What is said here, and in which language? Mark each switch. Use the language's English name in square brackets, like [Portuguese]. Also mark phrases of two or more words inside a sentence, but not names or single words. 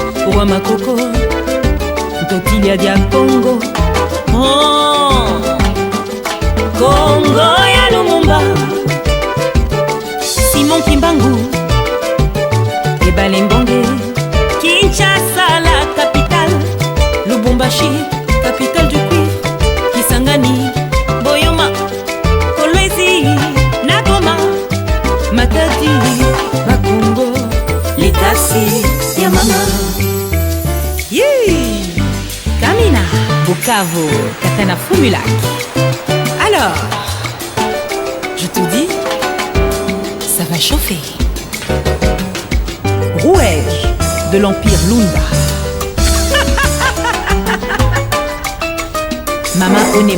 [Kongo] wa makoko Totilia dia Congo. [French] Oh, Congo ya Lumumba, Simon Kimbangu, Ebale Mbonge, Kinshasa la capitale, Lubumbashi, capitale du cuivre, Kisangani, Boyoma, Kolwezi, Nagoma, Matadi, Bakongo, Lekasi, Yamama. Kamina, Bukavu, Katana Fumulac. Alors, je te dis, ça va chauffer. Rouège de l'Empire Lunda. Mama Onema.